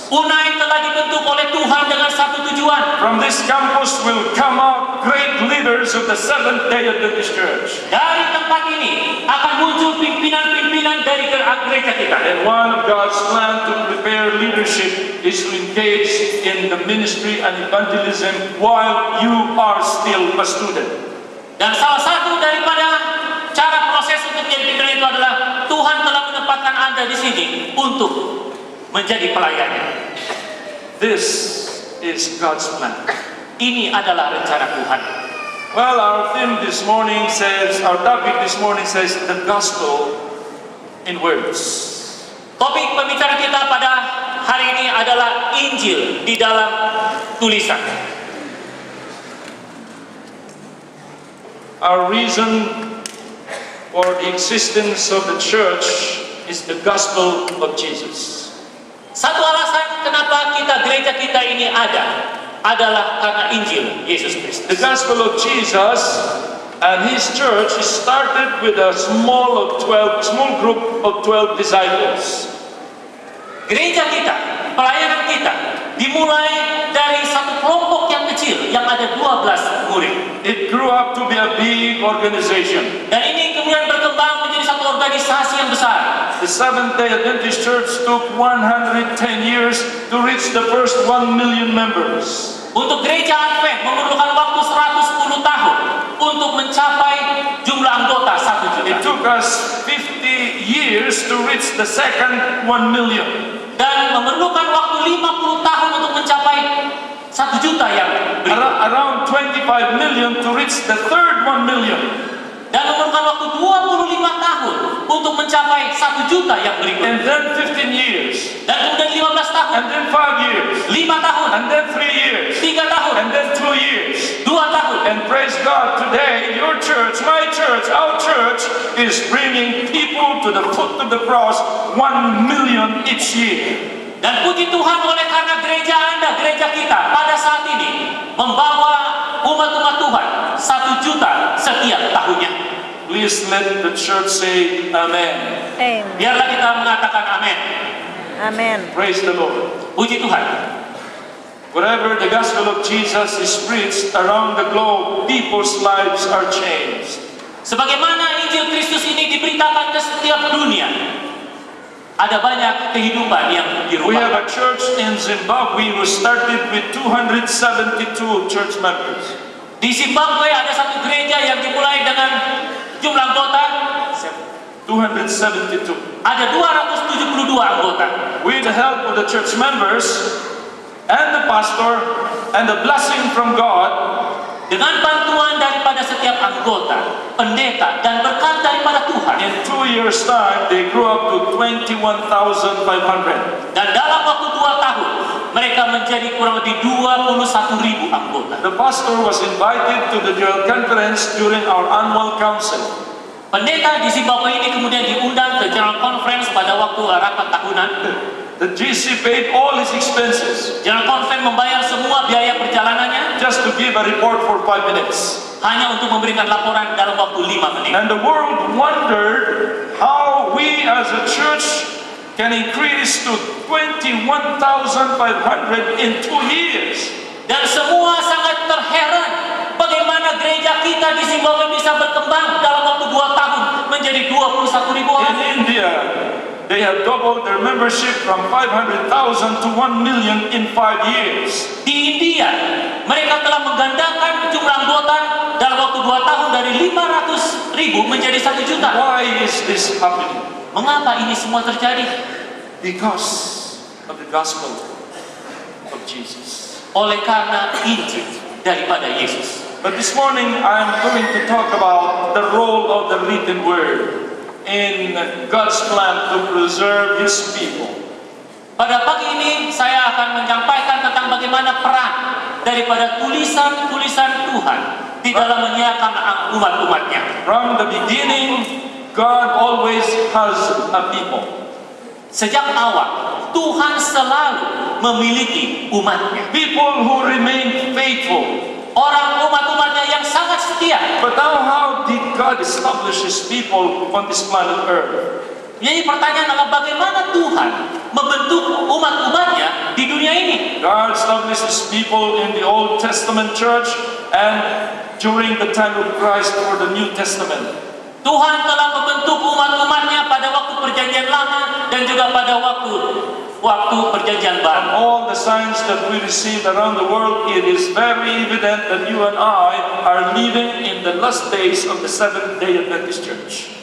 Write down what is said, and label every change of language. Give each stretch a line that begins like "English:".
Indonesian: UNAI telah dibentuk oleh Tuhan dengan satu tujuan.
English: From this campus will come out great leaders of the Seventh-day Adventist Church.
Indonesian: Dari tempat ini akan muncul pimpinan-pimpinan dari gereja kita.
English: And one of God's plan to prepare leadership is to engage in the ministry and evangelism while you are still a student.
Indonesian: Dan salah satu daripada cara proses untuk menjadi pimpinan itu adalah Tuhan telah menempatkan Anda di sini untuk menjadi pelayannya.
English: This is God's plan.
Indonesian: Ini adalah rencana Tuhan.
English: Well, our theme this morning says, our topic this morning says, the gospel in words.
Indonesian: Topik pembicaraan kita pada hari ini adalah Injil di dalam tulisan.
English: Our reason for the existence of the church is the gospel of Jesus.
Indonesian: Satu alasan kenapa gereja kita ini ada adalah karena Injil Yesus Kristus.
English: The gospel of Jesus and his church is started with a small group of 12 disciples.
Indonesian: Gereja kita, pelayanan kita dimulai dari satu kelompok yang kecil yang ada 12 murid.
English: It grew up to be a big organization.
Indonesian: Dan ini kemudian berkembang menjadi satu organisasi yang besar.
English: The Seventh-day Adventist Church took 110 years to reach the first 1 million members.
Indonesian: Untuk gereja Advent memerlukan waktu 110 tahun untuk mencapai jumlah anggota 1
English: It took us 50 years to reach the second 1 million.
Indonesian: Dan memerlukan waktu 50 tahun untuk mencapai 1 juta yang berikut.
English: Around 25 million to reach the third 1 million.
Indonesian: Dan memerlukan waktu 25 tahun untuk mencapai 1 juta yang berikut.
English: And then 15 years.
Indonesian: Dan kemudian 15 tahun,
English: And then 5 years.
Indonesian: 5 tahun,
English: And then 3 years.
Indonesian: 3 tahun,
English: And then 2 years.
Indonesian: 2 tahun.
English: And praise God, today your church, my church, our church is bringing people to the foot of the cross 1 million each year.
Indonesian: Dan puji Tuhan oleh karena gereja Anda, gereja kita pada saat ini membawa umat-umat Tuhan 1 juta setiap tahunnya.
English: Please let the church say amen. Amen.
Indonesian: Biarlah kita mengatakan amin. Amen.
English: Praise the Lord.
Indonesian: Puji Tuhan.
English: Wherever the gospel of Jesus is preached around the globe, people's lives are changed.
Indonesian: Sebagaimana Injil Kristus ini diberitakan ke setiap dunia, ada banyak kehidupan yang
English: We have a
Indonesian: dirubah.
English: church in Zimbabwe who started with 272 church members.
Indonesian: Di Zimbabwe ada satu gereja yang dimulai dengan jumlah anggota
English: 272.
Indonesian: ada 272 anggota.
English: With the help of the church members and the pastor and the blessing from God,
Indonesian: Dengan bantuan daripada setiap anggota, pendeta, dan berkat daripada Tuhan.
English: in 2 years' time, they grew up to 21,500.
Indonesian: Dan dalam waktu 2 tahun, mereka menjadi kurang lebih 21.000 anggota.
English: The pastor was invited to the General Conference during our annual council.
Indonesian: Pendeta di Zimbabwe ini kemudian diundang ke General Conference pada waktu rapat tahunan.
English: that GC paid all his expenses
Indonesian: General Conference membayar semua biaya perjalanannya
English: just to give a report for 5 minutes.
Indonesian: hanya untuk memberikan laporan dalam waktu 5 menit.
English: And the world wondered how we as a church can increase to 21,500 in 2 years.
Indonesian: Dan semua sangat terheran bagaimana gereja kita di Zimbabwe bisa berkembang dalam waktu 2 tahun menjadi 21.000 orang.
English: In India, they have doubled their membership from 500,000 to 1 million in 5 years.
Indonesian: Di India, mereka telah menggandakan jumlah anggota dalam waktu 2 tahun dari 500.000 menjadi 1 juta.
English: Why is this happening?
Indonesian: Mengapa ini semua terjadi?
English: Because of the gospel of Jesus.
Indonesian: Oleh karena Injil daripada Yesus.
English: But this morning I'm going to talk about the role of the written word in God's plan to preserve His people.
Indonesian: Pada pagi ini saya akan menyampaikan tentang bagaimana peran daripada tulisan-tulisan Tuhan di dalam menyiapkan umat-umatnya.
English: From the beginning, God always has a people.
Indonesian: Sejak awal, Tuhan selalu memiliki umatnya.
English: People who remain faithful.
Indonesian: Orang umat-umatnya yang sangat setia.
English: But now how did God establish His people on this planet Earth?
Indonesian: Jadi pertanyaan adalah bagaimana Tuhan membentuk umat-umatnya di dunia ini.
English: God established His people in the Old Testament church and during the time of Christ for the New Testament.
Indonesian: Tuhan telah membentuk umat-umatnya pada waktu perjanjian lama dan juga pada waktu perjanjian baru.
English: All the signs that we receive around the world, it is very evident that you and I are living in the last days of the Seventh-day Adventist Church.